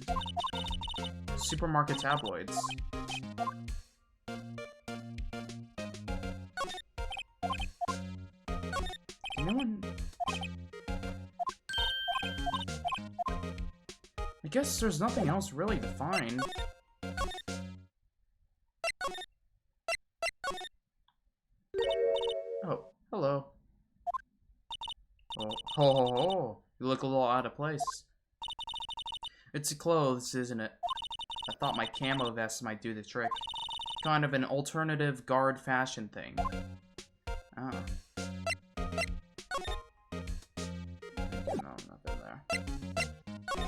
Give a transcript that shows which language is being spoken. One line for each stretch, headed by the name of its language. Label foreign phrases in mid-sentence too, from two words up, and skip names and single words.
English: Supermarket tabloids. No one... I guess there's nothing else really to find. Oh, hello. Oh, ho ho ho. You look a little out of place. It's the clothes, isn't it? I thought my camo vest might do the trick. Kind of an alternative guard fashion thing. Oh. No, nothing there.